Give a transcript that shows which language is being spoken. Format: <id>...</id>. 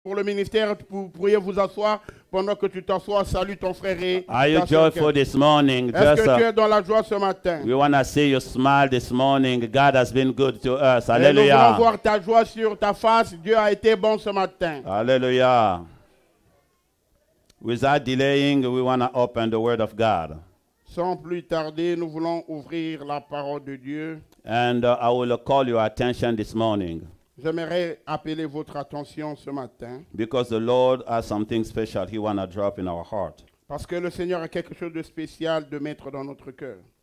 <fr>Pour le ministère, vous pourriez vous asseoir pendant que tu t'assois. Salue ton frère et</fr> <en>Are you</en> <fr>ta sœur.</fr> <en>joyful this morning?</en> <fr>Est-ce que tu es dans la joie ce matin?</fr> <en>We want to see you smile this morning. God has been good to us.</en> <fr>Et nous voulons</fr> <en>Hallelujah.</en> <fr>voir ta joie sur ta face. Dieu a été bon ce matin.</fr> <en>Hallelujah. Without delaying, we want to open the Word of God.</en> <fr>Sans plus tarder, nous voulons ouvrir la parole de Dieu.</fr> <en>And I will call your attention this morning</en> <fr>J'aimerais appeler votre attention ce matin</fr> <en>because the Lord has something special He want to drop in our heart.</en> <fr>parce que le Seigneur a quelque chose de spécial de mettre dans notre cœur.</fr>